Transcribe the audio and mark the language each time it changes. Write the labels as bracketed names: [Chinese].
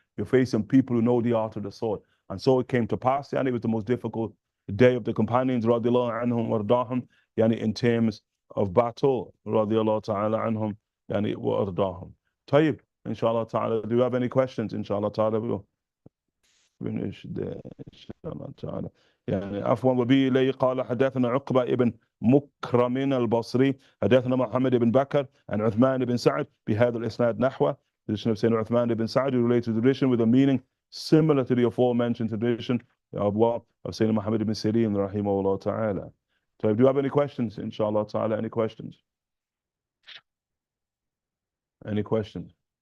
[English] You're facing people who know the art of the sword. And so it came to pass, and it was the most difficult day of the companions, radiallahu anhum wardahum, yani in terms of battle, radiallahu ta'ala anhum, yani wardahum. Tayyib, inshallah ta'ala. Do you have any questions? Inshallah ta'ala, we'll finish there, inshallah ta'ala. [Arabic] يعني عفوا وبه إليه قال حدثنا عقبة ابن مكرم البصري حدثنا محمد بن بكر عن عثمان بن سعد بهذا الإسناد نحوه. [English] The tradition of Sayyidina Uthman ibn Sa'd related to the tradition with a meaning similar to the aforementioned tradition of Sayyidina Muhammad ibn Sirin, rahimahullah ta'ala. So do you have any questions, inshallah ta'ala? Any questions? Any questions?